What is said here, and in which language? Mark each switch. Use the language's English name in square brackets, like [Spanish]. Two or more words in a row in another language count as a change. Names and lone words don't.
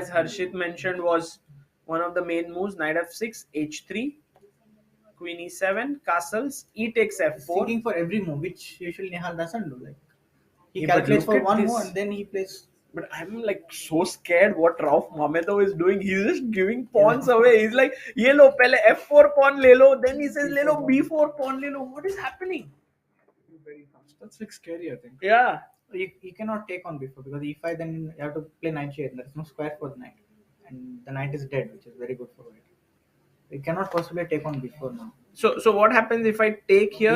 [English] as Harshit mentioned, was one of the main moves. Knight f6, h3, queen e7, castles, e takes f4. Thinking for every move, which usually Nihal doesn't do. Like he Yeah, but calculates look for at one this. move and then he plays. But I'm like so scared what Rauf Mamedov is doing. He's just giving pawns away. He's like, [Hindi] ये लो, पहले f4 pawn ले लो. [English] Then he says, [Hindi] le lo, b4 pawn le lo. [English] What is happening? Very fast. That's like scary, I think. Yeah. You cannot take on before because e5, then you have to play knight g8. There is no square for the knight, and the knight is dead, which is very good for white. You cannot possibly take on before now. So what happens if I take here?